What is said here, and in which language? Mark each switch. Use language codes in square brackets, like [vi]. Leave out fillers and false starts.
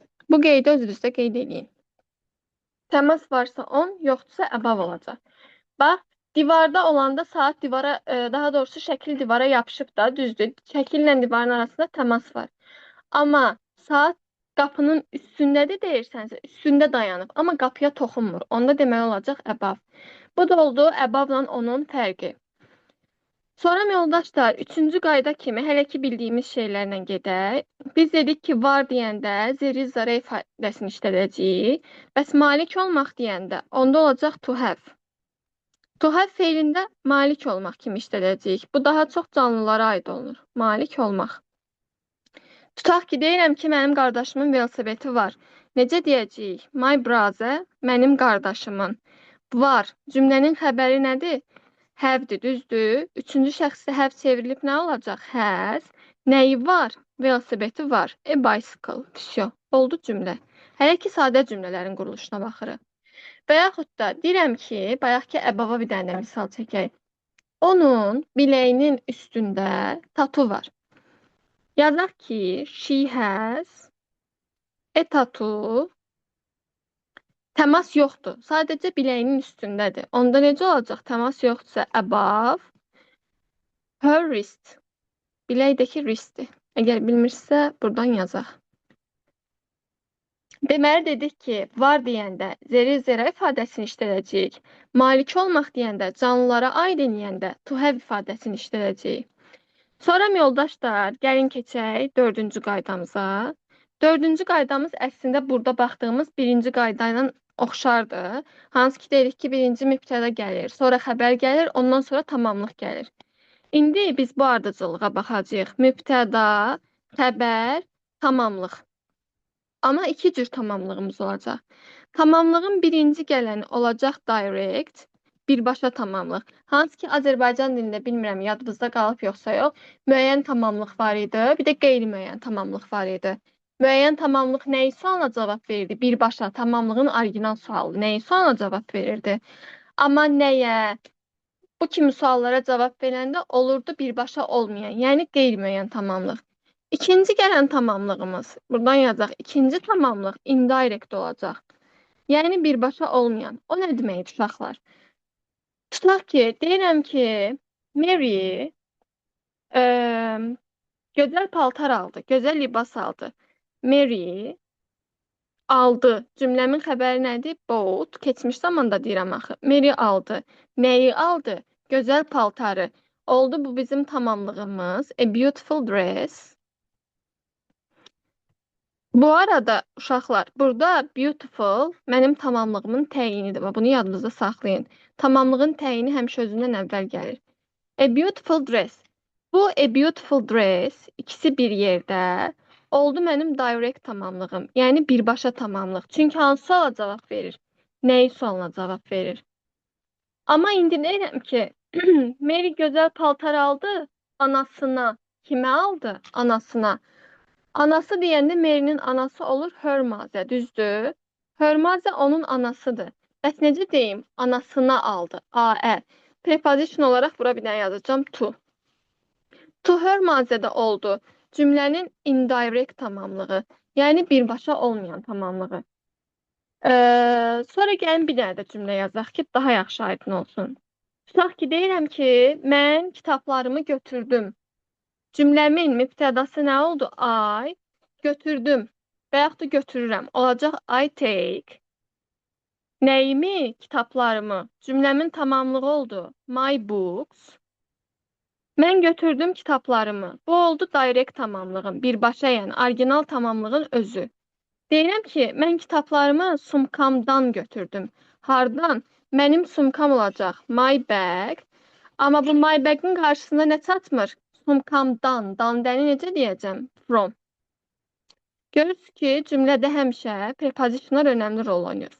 [az] Bu qeydi özünüzdə qeyd edin. Təmas varsa 10, yoxdursa above olacaq. Bax, divarda olanda saat divara, daha doğrusu şəkil divara yapışıb da, düzdür. Şəkillə divarın arasında təmas var. Amma saat qapının üstündədir deyirsənsə, üstündə dayanıb, amma qapıya toxunmur. Onda demək olacaq above. Bu da oldu above-la onun fərqi. Sonra yoldaşlar, 3-cü qayda kimi hələ ki bildiyimiz şeylərlə gedək. Biz dedik ki, var deyəndə [en] there is are [az] ifadəsini işlədəcəyik. Bəs malik olmaq deyəndə onda olacaq [en] to have. [az] To have feilində malik olmaq kimi işlədəcəyik. Bu daha çox canlılara aid olunur. Malik olmaq. Tutaq ki, deyirəm ki, mənim qardaşımın velosipedi var. Necə deyəcəyik? [en] My brother, [az] mənim qardaşımın var. Cümlənin xəbəri nədir? Have-dir, düzdür. 3-cü şəxsdə have çevrilib nə olacaq? Has. Nəyi var? Velosipedi var. [en] A bicycle. [ru] Всё. [az] Oldu cümlə. Hələ ki, sadə cümlələrin quruluşuna baxırıq. Və yaxud da deyirəm ki, bayaq ki, above bir dənə misal çəkək. Onun biləyinin üstündə tatu var. Yazaq ki, [en] she has a tattoo. [az] Təmas yoxdur. Sadəcə biləyinin üstündədir. Onda necə olacaq? Təmas yoxdursa [en] above her wrist. [az] Biləkdəki wristdir. Əgər bilmirsə, buradan yazaq. Deməli dedik ki, var deyəndə [en] there is there [az] ifadəsini işlədəcəyik. Malik olmaq deyəndə, canlılara aid eləyəndə [en] to have [az] ifadəsini işlədəcəyik. Sonra yoldaşlar, gəlin keçək 4-cü qaydamıza. 4-cü qaydamız əslində burada baxdığımız 1-ci qayda ilə oxşardır. Hansı ki, dedik ki, birinci mübtəda gəlir, sonra xəbər gəlir, ondan sonra tamamlıq gəlir. İndi biz bu ardıcılığa baxacağıq. Mübtəda, xəbər, tamamlıq. Amma 2 cür tamamlığımız olacaq. Tamamlığın birinci gələni olacaq direct, birbaşa tamamlıq. Hansı ki, Azərbaycan dilində bilmirəm, yadınızda qalıb yoxsa yox, müəyyən tamamlıq var idi, bir də qeyri-müəyyən tamamlıq var idi. Müəyyən tamamlıq nəyi sualına cavab verirdi? Birbaşa tamamlığın orijinal sualı nəyi sualına cavab verirdi? Amma nəyə? Bu kimi suallara cavab verəndə olurdu birbaşa olmayan, yəni qeyri-müəyyən tamamlıq. İkinci gələn tamamlığımız, buradan yazaq, ikinci tamamlıq indirect olacaq. Yəni birbaşa olmayan. O nə deməkdir uşaqlar? Tutaq ki, deyirəm ki, Mary gözəl paltar aldı, gözəl libas aldı. Mary aldı. Cümləmin xəbəri nədir? Bought. Keçmiş zamanda deyirəm axı. Mary aldı. Nəyi aldı? Gözəl paltarı. Oldu bu bizim tamamlığımız. [en] A beautiful dress. [az] Bu arada uşaqlar, burada beautiful mənim tamamlığımın təyinidir. Bunu yadınızda saxlayın. Tamamlığın təyini həmişə özündən əvvəl gəlir. [en] A beautiful dress. [az] Bu a beautiful dress ikisi bir yerdə oldu mənim direct tamamlığım. Yəni birbaşa tamamlıq. Çünki hansı suala cavab verir? Nəyi sualına cavab verir? Amma indi deyirəm ki, Mary gözəl paltar aldı anasına. Kimə aldı? Anasına. Anası deyəndə Mary'nin anası olur Hermione, düzdür? Hermione onun anasıdır. Bəs necə deyim? Anasına aldı. AR. Preposition olarak bura bir dənə yazacağım to. To Hermione'de oldu. Cümlənin indirect tamamlığı. Yəni birbaşa olmayan tamamlığı. Sonra gəlin bir dənə də cümlə yazaq ki, daha yaxşı aydın olsun. Tutaq ki, deyirəm ki, mən kitablarımı götürdüm. Cümləmin mübtədası nə oldu? I götürdüm və yaxud da götürürəm. Olacaq [en] I take. [az] Nəyimi? Kitablarımı. Cümləmin tamamlığı oldu. [en] My books. [az] Mən götürdüm kitablarımı. Bu oldu direct tamamlığın, birbaşa yəni orijinal tamamlığın özü. Deyirəm ki, mən kitablarımı sumkamdan götürdüm. Hardan? Mənim sumkam olacaq. [en] My bag. [az] Amma bu my bag'ın qarşısında nə çatmır? Sumkamdan. Dandəni necə deyəcəm? From. Görürsünüz ki, cümlədə həmişə prepositionlar önəmli rol oynayır.